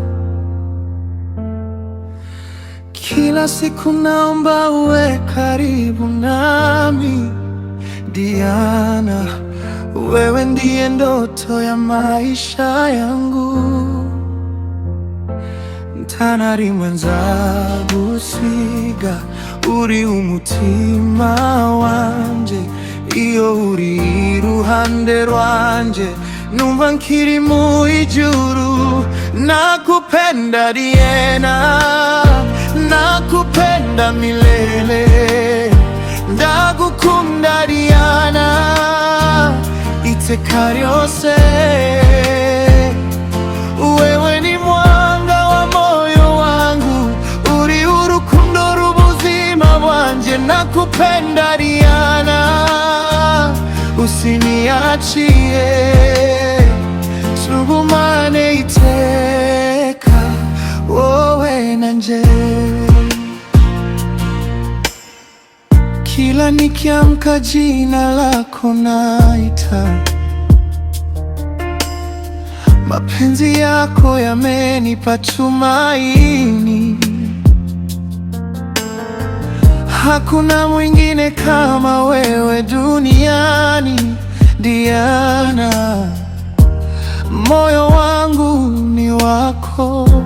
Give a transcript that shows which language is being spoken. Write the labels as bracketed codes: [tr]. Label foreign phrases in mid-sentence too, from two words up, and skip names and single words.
[sw] Kila siku naomba uwe karibu nami, Diana, wewe ndiye ndoto ya maisha yangu. [rn] Ntanari mwenza gusiga uri umutima wanje, iyo uri iruhande rwanje numva nkiri mu ijuru. [sw] Nakupenda Diana, nakupenda milele, [rn] ndagukunda Diana iteka ryose. [sw] Wewe ni mwanga wa moyo wangu, [rn] uri urukundo rubuzima bwanje. [sw] Nakupenda Diana, usiniachie, [rn] tugumane iteka wowe nanje. [sw] Kila nikiamka jina lako naita, mapenzi yako yamenipa tumaini. Hakuna mwingine kama wewe duniani, Diana, moyo wangu ni wako.